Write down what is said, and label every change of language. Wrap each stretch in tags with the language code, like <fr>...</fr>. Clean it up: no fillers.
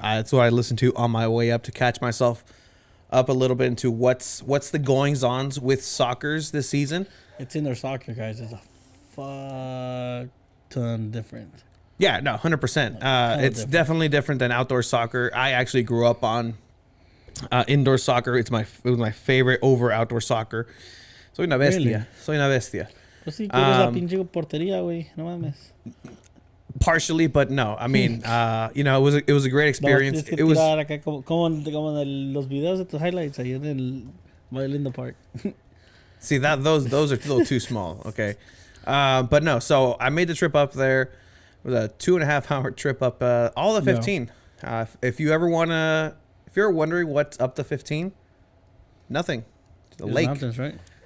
<en>That's what I listened to on my way up to catch myself up a little bit into what's the goings-ons with Sockers this season. It's indoor soccer, guys. It's a fuck ton different. Yeah, no, 100%. It's definitely different than outdoor soccer. I actually grew up on indoor soccer. It was my favorite over outdoor soccer.</en> <es>Soy una bestia.</es> <en>Really?</en> <es>Soy una bestia. Pues sí, que la pinche portería, güey. No mames.</es> <en>Partially, but no. I mean, it was a great experience. It was</en> <es>acá como en los videos de tus highlights ahí en el Lindo Park.</es> <en>See those are a little too small. Okay, but no. So I made the trip up there. It was a 2.5 hour trip up all the 15. No. If you're wondering what's up to 15, nothing. The lake. Mountains, right?</en>